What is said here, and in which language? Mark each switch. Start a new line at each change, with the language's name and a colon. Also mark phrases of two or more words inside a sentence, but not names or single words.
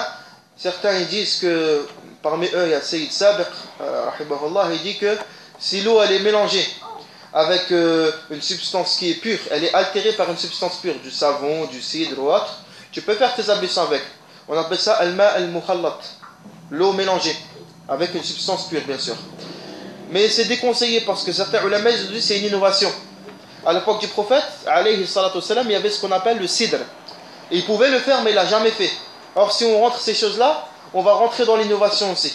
French: Certains ils disent que, parmi eux il y a Sayyid Sabiq, rahimahullah, il dit que si l'eau elle est mélangée avec une substance qui est pure, elle est altérée par une substance pure, du savon, du cidre ou autre, tu peux faire tes ablutions avec. On appelle ça
Arabic: الماء المخلط,
French: l'eau mélangée avec une substance pure bien sûr. Mais c'est déconseillé parce que certains ulama ils disent que c'est une innovation. À l'époque du prophète,
Arabic: عليه الصلاة والسلام,
French: il y avait ce qu'on appelle le cidre. Et il pouvait le faire mais il ne l'a jamais fait. Or, si on rentre ces choses-là, on va rentrer dans l'innovation aussi.